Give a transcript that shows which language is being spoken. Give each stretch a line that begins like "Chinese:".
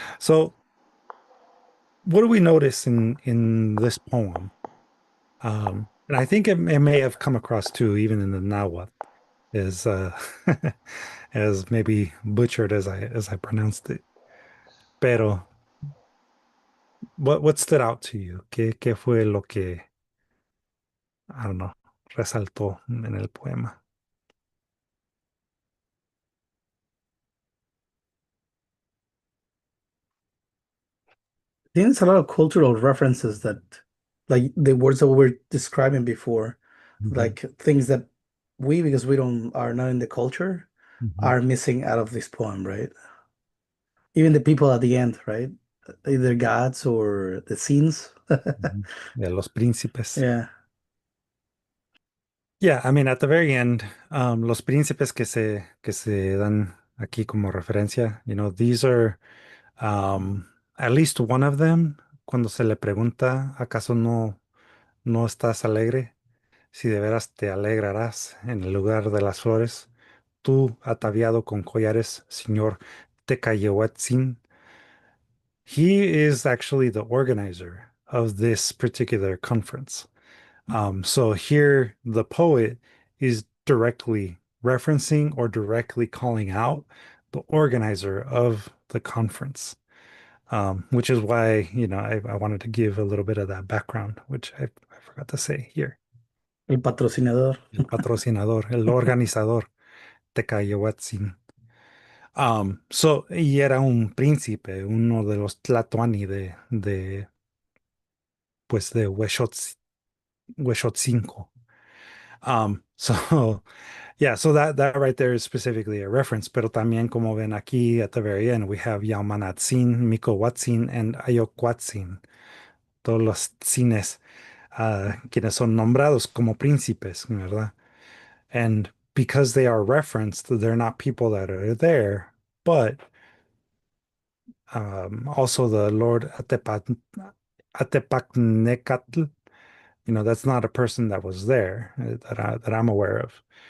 English: So, what do we notice in this poem? And I think it may have come across too, even in the Nahuatl, is as maybe butchered as I pronounced it.
Spanish: Pero,
English: what stood out to you?
Spanish: ¿Qué fue lo que,
English: I don't know,
Spanish: resaltó en el poema?
English: There's a lot of cultural references that, like the words that we were describing before, Mhm, like things that we, because we don't are not in the culture, mhm, are missing out of this poem, right? Even the people at the end, right? Either gods or the scenes.
Spanish: mhm. De los príncipes.
English: Yeah. Yeah, I mean, at the very end,
Spanish: los príncipes que se dan aquí como referencia,
English: these are at least one of them,
Spanish: cuando se le pregunta, ¿acaso no estás alegre? Si de veras te alegrarás en el lugar de las flores, tú ataviado con collares, señor Tecayehuatzin.
English: He is actually the organizer of this particular conference. So here, the poet is directly referencing or directly calling out the organizer of the conference, which is why, I wanted to give a little bit of that background, which I forgot to say here.
Spanish: El patrocinador. El patrocinador, el organizador, Tecayehuatzin. Y era un príncipe, uno de los Tlatoani pues, de Huexotzinco.
English: So yeah, so that right there is specifically a reference,
Spanish: pero también como ven aquí
English: at the very end, we have Yaumanatzin, Mikowatzin, and Ayocuatzin,
Spanish: todos los tzines, quienes son nombrados como príncipes, ¿verdad?
English: And because they are referenced, they're not people that are there, but also the Lord Atepacnecatl That's not a person that was there that I'm aware of.